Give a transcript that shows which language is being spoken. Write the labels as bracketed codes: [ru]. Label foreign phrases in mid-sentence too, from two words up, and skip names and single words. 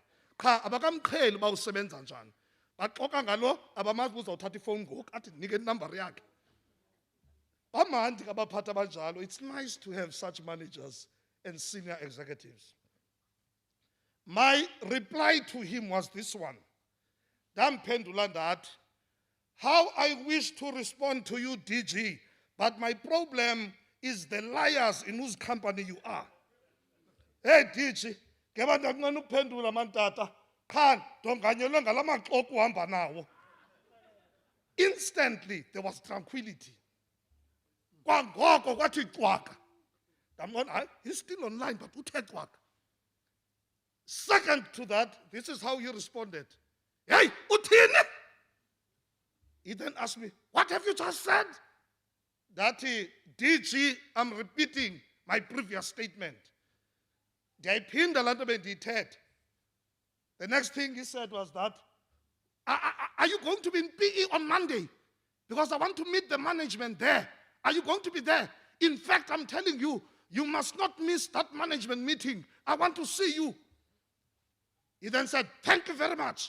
[xh] Cha abakamqheli uba usebenza njani. Baxoxa ngalo abamazi uzawuthatha ifowuni ngoku athi ndinike inumber yakhe. Bamandi abaphathi abanjalo. [en] It's nice to have such managers and senior executives. My reply to him was this one. [xh] Ndamphendula ndathi, [en] how I wish to respond to you, DG, but my problem is the liars in whose company you are. Hey, DG, [xh] ngeba ndakunqena ukuphendula mantata. Khan, ndonganyelwe ngala maxoko uhamba nawo. [en] Instantly, there was tranquility. [xh] Kwangoko kwathi cwaka. Ndambona, [en] he's still online, but [xh] uthe cwaka. [en] Second to that, this is how he responded. [xh] Hey, uthini? [en] He then asked me, what have you just said? That DG, I'm repeating my previous statement. [xh] Ndiyayiphinda laa nto bendiyithetha. [en] The next thing he said was that, are you going to be in PE on Monday? Because I want to meet the management there. Are you going to be there? In fact, I'm telling you, you must not miss that management meeting. I want to see you. He then said, thank you very much.